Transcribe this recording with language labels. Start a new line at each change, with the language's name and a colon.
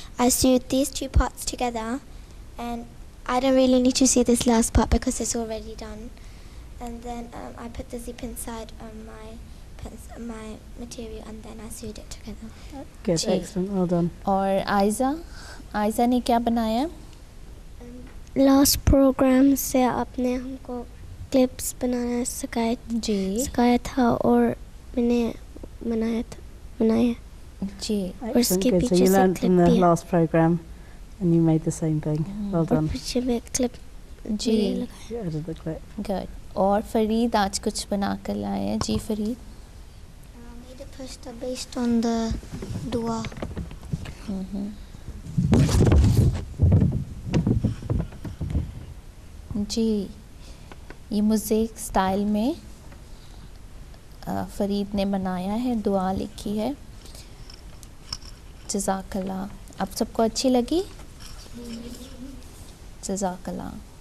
English: I sewed these 2 parts together, and I don't really need to see this last part because it's already done. And then I put the zip inside my material, and then I sewed it together. Good, excellent, well done.
Hindi: और आयज़ा ने क्या बनाया?
English: Last program
Hindi: से आपने हमको clips बनाना सिखाया था और मैंने बनाया। जी।
English: Excellent, good. So you learned from the last program and you made the same thing. Well done.
Hindi: पीछे में clip ji.
English: You added the clip. Good.
Hindi: और फरीद आज कुछ बना कर लाए हैं। जी Farid.
English: made a poster based on the dua.
Hindi: जी, ये मोज़ेक स्टाइल में फरीद ने बनाया है, दुआ लिखी है। जज़ाकल्लाह। आप सबको अच्छी लगी? जज़ाकल्लाह।